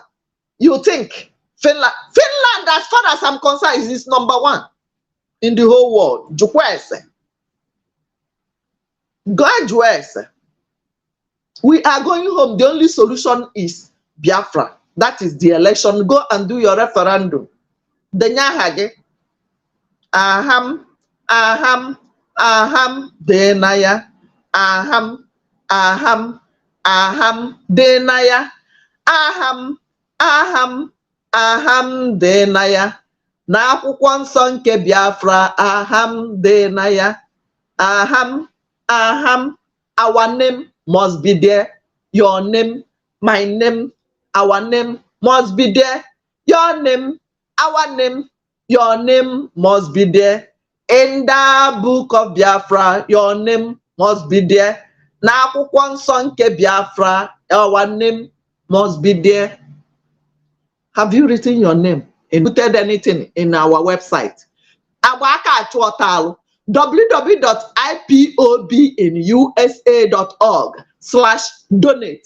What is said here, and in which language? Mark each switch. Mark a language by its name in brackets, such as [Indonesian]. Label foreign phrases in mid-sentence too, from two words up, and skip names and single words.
[English] You think Finland, as far as I'm concerned, is number one in the whole world. Jukwese. Jukwese. We are going home. The only solution is Biafra. That is the election. Go and do your referendum. [Igbo] Denyahage. Aham, aham, aham, denaya. Aham, aham, aham, denaya. Aham, aham, aham, denaya. Na akwụkwọ nsọ nke Biafra. Aham, denaya. Aham, aham. [English] Our name must be there. Your name, my name, our name must be there. Your name, our name, your name must be there. In the book of Biafra, your name must be there. [Igbo] Na akwụkwọ nsọ nke Biafra, [English] our name must be there. Have you written your name and put anything in our website? www.ipobinusa.org/donate.